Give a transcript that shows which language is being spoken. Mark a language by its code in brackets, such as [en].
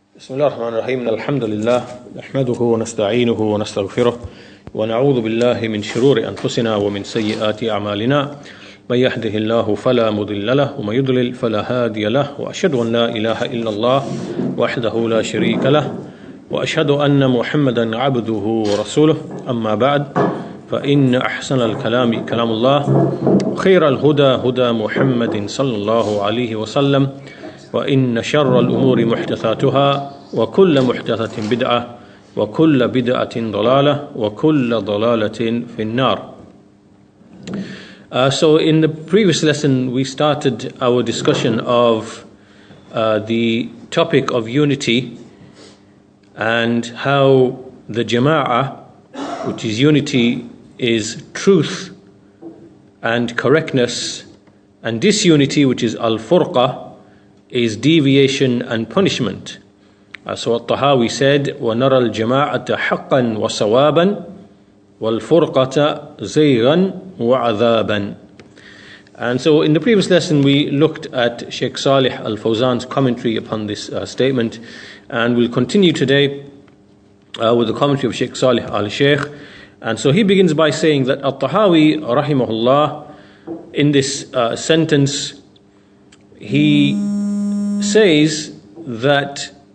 [ar] بسم الله الرحمن الرحيم الحمد لله نحمده ونستعينه ونستغفره ونعوذ بالله من شرور أنفسنا ومن سيئات أعمالنا من يهده الله فلا مضل له ومن يضلل فلا هادي له وأشهد أن لا إله إلا الله وحده لا شريك له وأشهد أن محمدا عبده ورسوله أما بعد فإن أحسن الكلام كلام الله وخير الهدى هدى محمد صلى الله عليه وسلم وإن شر الأمور محدثاتها وكل محدثة بدعة وكل بدعة ضلالة وكل ضلالة في النار. [en] So in the previous lesson we started our discussion of the topic of unity and how the jama'ah, which is unity, is truth and correctness, and disunity, which is al-furqa, is deviation and punishment. So At-Tahawi said, [ar] وَنَرَى الْجَمَاعَةَ حَقًّا وَصَوَابًا وَالْفُرْقَةَ زَيْغًا وَعَذَابًا. [en] And so in the previous lesson we looked at Sheikh Salih Al-Fawzan's commentary upon this statement, and we'll continue today with the commentary of Sheikh Salih Al-Sheikh. And so he begins by saying that At-Tahawi rahimahullah, in this sentence, he says that